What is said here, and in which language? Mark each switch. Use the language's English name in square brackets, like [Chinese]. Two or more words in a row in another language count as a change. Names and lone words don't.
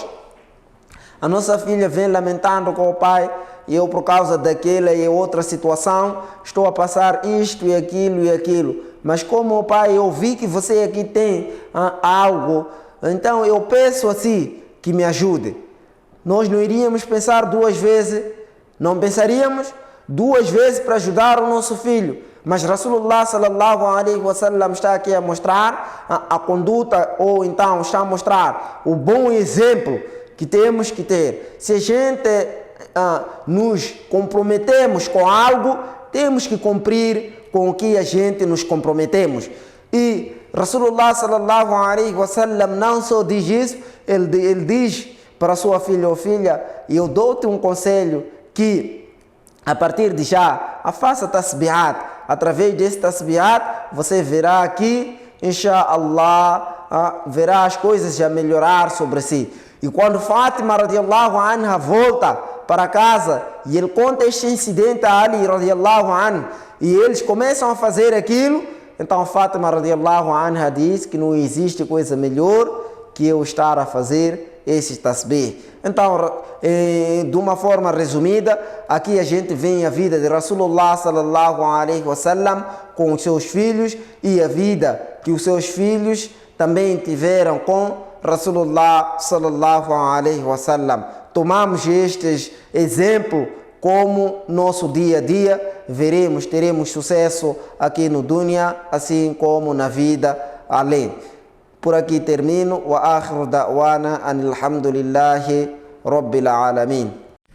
[Portuguese] A nossa filha vem lamentando com o pai, e eu, por causa daquela e outra situação, estou a passar isto e aquilo. Mas como o pai, eu vi que você aqui tem algo, então eu peço assim que me ajude. Nós não iríamos pensar duas vezes, não pensaríamos duas vezes para ajudar o nosso filho. Mas [Arabic] رسول الله صلى الله عليه وسلم [Portuguese] está aqui a mostrar a conduta, ou então está a mostrar o bom exemplo que temos que ter. Se a gente nos comprometemos com algo, temos que cumprir com o que a gente nos comprometemos. E [Arabic] رسول الله صلى الله عليه وسلم [Portuguese] não só diz isso, ele diz para sua filha: filha, eu dou-te um conselho que a partir de já, faça tasbihat. Através desse tasbihat, você verá aqui, inshallah, verá as coisas a melhorar sobre si. E quando Fátima [Arabic] رضي الله عنها [Portuguese] volta para casa e ele conta este incidente a Ali [Arabic] رضي الله عنه, [Portuguese] e eles começam a fazer aquilo, então Fátima [Arabic] رضي الله عنها [Portuguese] diz que não existe coisa melhor que eu estar a fazer esse tasbih. Então, de uma forma resumida, aqui a gente vê a vida de [Arabic] رسول الله صلى الله عليه وسلم [Portuguese] com os seus filhos e a vida que os seus filhos também tiveram com [Arabic] رسول الله صلى الله عليه وسلم. [Portuguese] Tomamos estes exemplos como nosso dia a dia, teremos sucesso aqui no dunya, assim como na vida além. Por aqui termino. [Arabic] وآخر دعوانا أن الحمد لله رب العالمين.